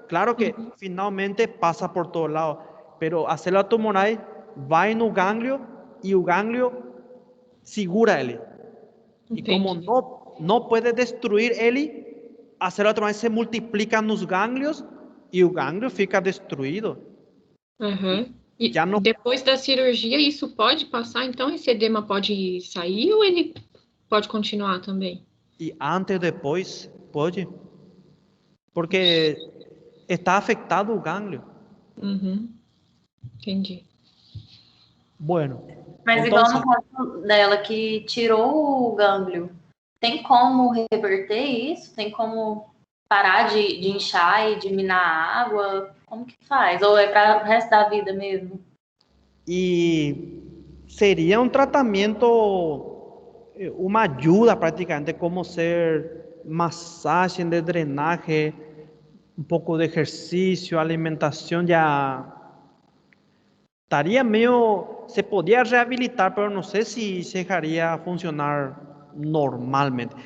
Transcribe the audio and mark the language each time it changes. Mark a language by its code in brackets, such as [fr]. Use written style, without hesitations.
[es] Claro que finalmente pasa por todos lados, pero a célula tumoral va en un ganglio y el ganglio segura él. Y como [pt] Entendi. [es] no puede destruir él, a célula tumoral se multiplican los ganglios y el ganglio fica destruido. [pt] Aham. E [es] Ya no. [pt] depois da cirurgia, isso pode passar? Então, esse edema pode sair ou ele pode continuar também? [es] Y antes, después, puede. Porque está afectado el ganglio. [pt] Uhum. Entendi. [es] Bueno, [pt] Mas igual [es] entonces, [pt] no caso dela que tirou o gânglio, tem como reverter isso? Tem como parar de inchar e diminuir a água? Como que faz? Ou é para o resto da vida mesmo? [es] y sería un tratamiento, una ayuda prácticamente, como ser masaje de drenaje, un poco de ejercicio, alimentación, ya estaría medio, se podía rehabilitar, pero no sé si se dejaría funcionar normalmente.